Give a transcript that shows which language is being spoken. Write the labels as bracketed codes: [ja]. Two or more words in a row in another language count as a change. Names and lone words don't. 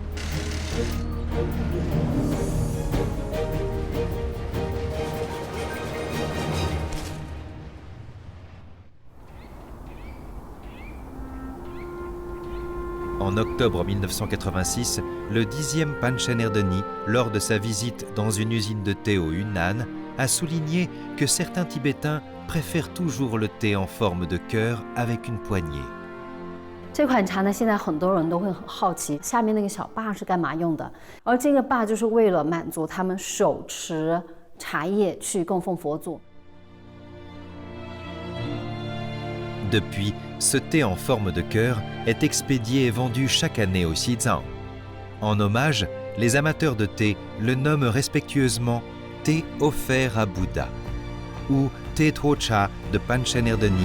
[fr] En octobre 1986, le 10e Panchen Erdeni, lors de sa visite dans une usine de thé au Yunnan, a souligné que certains Tibétains préfèrent toujours le thé en forme de cœur avec une poignée. [zh] 这款茶呢，现在很多人都会很好奇，下面那个小坝是干嘛用的？而这个坝就是为了满足他们手持茶叶去供奉佛祖。 [fr] Depuis, ce thé en forme de cœur est expédié et vendu chaque année au Xizang. En hommage, les amateurs de thé le nomment respectueusement thé offert à Bouddha ou thé Tuocha de Panchen Erdeni.